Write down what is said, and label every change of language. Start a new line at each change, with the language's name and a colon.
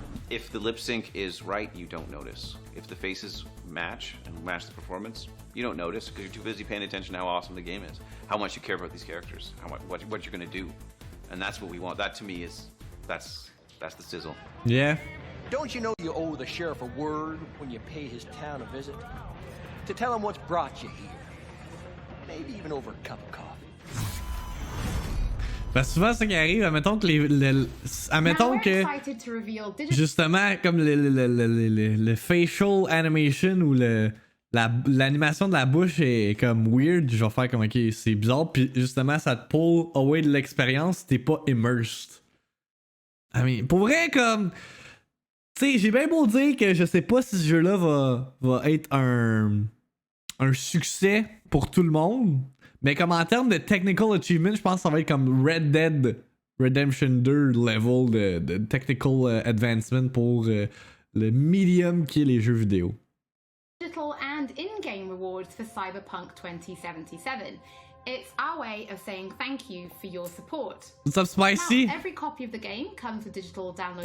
English: If the lip sync is right, you don't notice. If the faces match and match the performance, you don't notice because you're too busy paying attention to how awesome the game is, how much you care about these characters, what you're gonna do, and that's what we want. That to me is that's the sizzle. Yeah. Don't you know you owe the sheriff a word when you pay his town a visit? To tell him what's brought you here. Maybe even over a cup of coffee.
French: Parce que souvent, ce qui arrive, admettons que admettons que justement, comme le facial animation ou l'animation de la bouche est comme weird, je vais faire comme ok, c'est bizarre, puis justement, ça te
English: pull away
French: de l'expérience, t'es pas immersed.
English: I mean,
French: pour vrai, comme. Tu sais, j'ai bien beau dire que je sais pas si ce jeu-là va être un succès pour tout le monde. Mais comme en termes de
English: technical achievement,
French: je pense que ça va être comme Red Dead Redemption 2 level de technical advancement pour le medium qui est les jeux vidéo.
English: Digital and in-game rewards for Cyberpunk 2077. It's our way of saying thank you for your support. What's up, Spicy? Now, every copy of the game comes with digital download.